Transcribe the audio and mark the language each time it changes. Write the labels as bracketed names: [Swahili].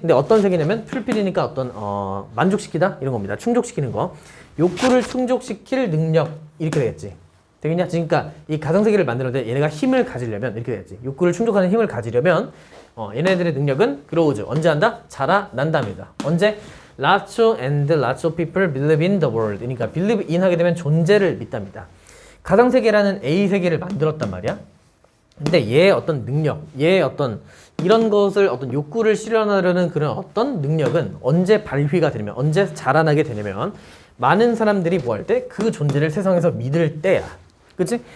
[Korean] 근데 어떤 세계냐면, 풀필이니까 어떤, 만족시키다? 이런 겁니다. 충족시키는 거. 욕구를 충족시킬 능력, 이렇게 되겠지. 되겠냐? 그러니까 이 가상세계를 만드는데 얘네가 힘을 가지려면, 이렇게 되겠지. 욕구를 충족하는 힘을 가지려면, 얘네들의 능력은 grows. 언제 한다? 자라난답니다. 언제? [English] Lots and lots of people believe in the world. [Korean] 그러니까 believe in 하게 되면 존재를 믿답니다. 가상세계라는 A세계를 만들었단 말이야. 근데 얘의 어떤 능력, 얘의 어떤 이런 것을 어떤 욕구를 실현하려는 그런 어떤 능력은 언제 발휘가 되냐면, 언제 자라나게 되냐면 많은 사람들이 뭐 할 때 그 존재를 세상에서 믿을 때야. 그치?